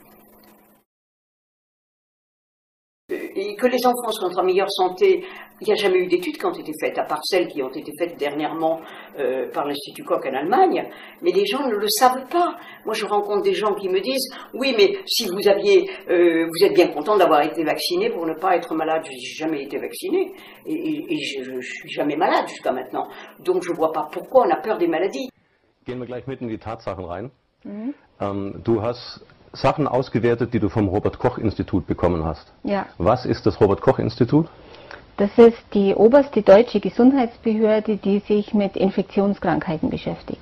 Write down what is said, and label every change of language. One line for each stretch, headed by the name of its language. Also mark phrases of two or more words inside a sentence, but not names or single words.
French: Et que les enfants soient en meilleure santé, il n'y a jamais eu d'études qui ont été faites, à part celles qui ont été faites dernièrement par l'Institut Koch en Allemagne, mais les gens ne le savent pas. Moi, je rencontre des gens qui me disent « Oui, mais si vous êtes bien content d'avoir été vacciné pour ne pas être malade. » Je dis « J'ai jamais été vacciné, et je suis jamais malade jusqu'à maintenant. Donc, je ne vois pas pourquoi on a peur des maladies. »
German: Gehen wir gleich mit in die Tatsachen rein. Du hast Sachen ausgewertet, die du vom Robert-Koch-Institut bekommen hast. Ja. Was ist das Robert-Koch-Institut? Das ist die oberste deutsche Gesundheitsbehörde, die sich mit Infektionskrankheiten beschäftigt.